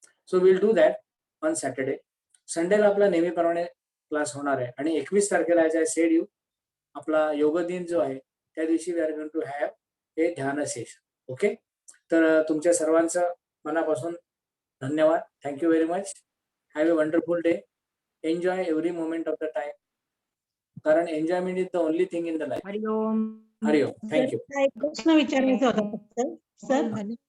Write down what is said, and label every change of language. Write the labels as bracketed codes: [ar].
[en] So will do that on Saturday. [mr] संडेला आपला नेहमीप्रमाणे क्लास होणार आहे आणि 21 तारखेला [en] as I said you [mr] आपला योग दिन जो आहे त्या दिवशी [en] we are going to have [mr] हे ध्यान सेशन. ओके, तर तुमच्या सर्वांचं मनापासून धन्यवाद. [en] Thank you very much. Have a wonderful day. Enjoy every moment of the time, कारण enjoyment is the only thing in the life. Hariom. Hariom. Thank you. [mr] एक प्रश्न विचारायचा होता फक्त सर.